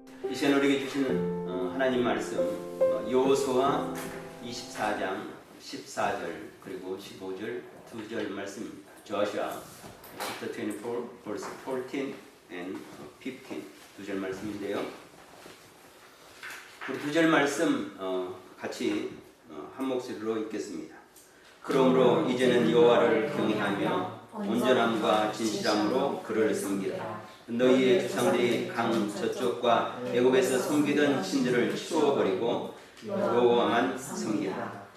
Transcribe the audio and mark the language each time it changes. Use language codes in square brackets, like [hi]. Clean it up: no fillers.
[ko] 이 시간 우리에게 주시는 하나님 말씀 여호수아 24장 14절 그리고 15절 2절 말씀입니다. [en] Joshua chapter 24 verse 14 and 15 [ko] 두 절 말씀인데요. 우리 두 절 말씀 같이 한 목소리로 읽겠습니다. 그러므로 이제는 여호와를 경외하며 온전함과 진실함으로 그를 섬기라. 너희의 주상들이 강 저쪽과 애굽에서 섬기던 신들을 치워버리고 여호와만 섬기라.